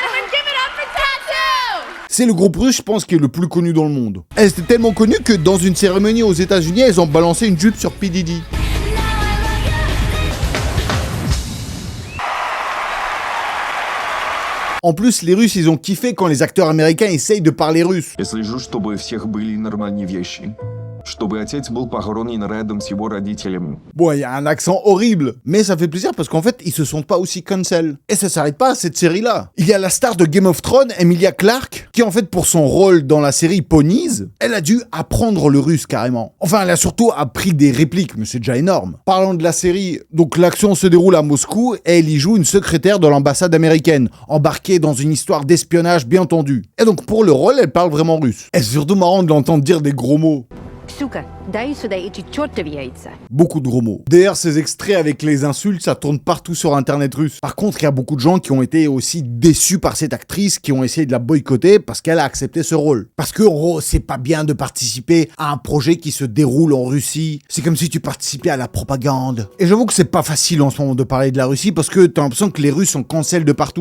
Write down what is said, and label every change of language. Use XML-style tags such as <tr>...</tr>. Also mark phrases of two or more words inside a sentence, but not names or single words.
<fr>C'est le groupe russe, je pense, qui est le plus connu dans le monde. Elles étaient tellement connues que dans une cérémonie aux États-Unis, elles ont balancé une jupe sur P. Diddy. En plus, les Russes, ils ont kiffé quand les acteurs américains essayent de parler russe.</fr> <ru>Я слежу, чтобы у всех были нормальные вещи. Чтобы отец был похоронен рядом с его родителями.</ru> <fr>Bon, il y a un accent horrible, mais ça fait plaisir parce qu'en fait, ils se sentent pas aussi cancel. Et ça s'arrête pas à cette série-là. Il y a la star de Game of Thrones, Emilia Clarke, qui en fait, pour son rôle dans la série Ponies, elle a dû apprendre le russe carrément. Enfin, elle a surtout appris des répliques, mais c'est déjà énorme. Parlant de la série, donc l'action se déroule à Moscou et elle y joue une secrétaire de l'ambassade américaine, embarquée dans une histoire d'espionnage bien tendue. Et donc pour le rôle, elle parle vraiment russe. Et c'est surtout marrant de l'entendre dire des gros mots.</fr> <ru>Сука, дай сюда эти чертови яйца.</ru> <fr>Beaucoup de gros mots. D'ailleurs, ces extraits avec les insultes, ça tourne partout sur internet russe. Par contre, il y a beaucoup de gens qui ont été aussi déçus par cette actrice, qui ont essayé de la boycotter parce qu'elle a accepté ce rôle. Parce que, oh, c'est pas bien de participer à un projet qui se déroule en Russie. C'est comme si tu participais à la propagande. Et j'avoue que c'est pas facile en ce moment de parler de la Russie parce que t'as l'impression que les Russes sont cancel de partout.</fr>